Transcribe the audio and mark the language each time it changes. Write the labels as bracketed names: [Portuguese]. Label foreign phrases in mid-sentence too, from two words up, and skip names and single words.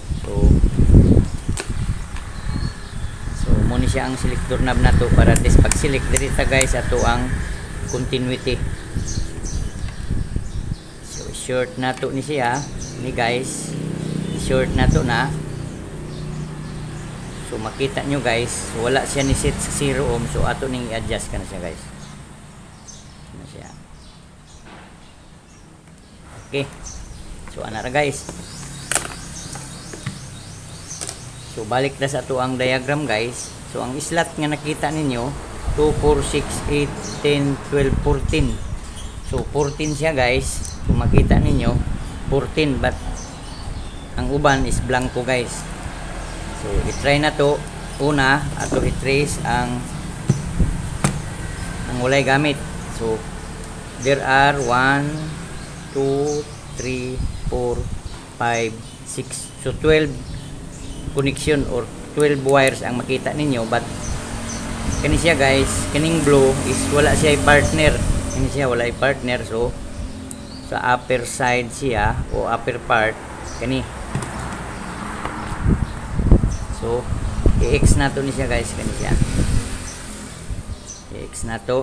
[Cebuano] So muna siya ang selector knob na to para test. Pag-select diri ta guys, ato ang continuity. So short na to ni siya, ni guys, short na to na. So makita nyo guys, wala siya ni set sa 0 ohm. So ato ning i-adjust ka na siya guys. Ano siya. Okay. So ana ra guys. So balik na sa ato ang diagram guys. So ang slot nga nakita ninyo 2, 4, 6, 8, 10, 12, 14. So 14 siya guys. Kung makita ninyo 14, but ang uban is blanco guys. So i-try na to. Una, ato i-trace ang walay gamit. [English] So there are 1, 2, 3, 4, 5, 6. [Cebuano] So [English] 12 connection or 12 wires [Cebuano] ang makita ninyo. But kani siya guys, kaning blue is wala siya partner. Kani siya wala partner. So sa [English] upper side [Cebuano] siya o [English] upper part [Cebuano] kani So i-X na to ni siya guys, kani siya i-X na to.